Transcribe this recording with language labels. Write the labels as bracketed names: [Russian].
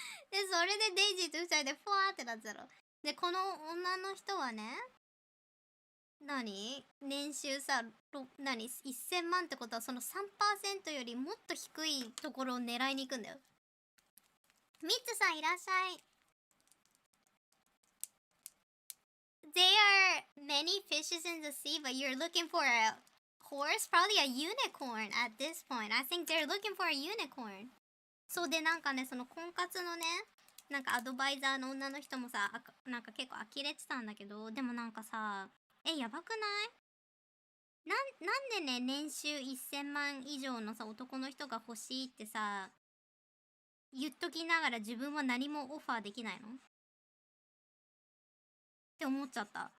[Japanese] で、それでデイジーと二人でふわーってなってたろ。で、この女の人はね、年収さ、1000万ってことはその 3% よりもっと低いところを狙いに行くんだよ。ミッツさんいらっしゃい。 [English] There are many fishes in the sea, but you're looking for a horse? Probably a unicorn at this point. I think they're looking for a unicorn. [Japanese] そうで、なんかね、その婚活のね、なんかアドバイザーの女の人もさ、なんか結構呆れてたんだけど、でもなんかさ、やばくない？なんでね、年収1000万以上のさ、男の人が欲しいってさ、言っときながら自分は何もオファーできないのって思っちゃった。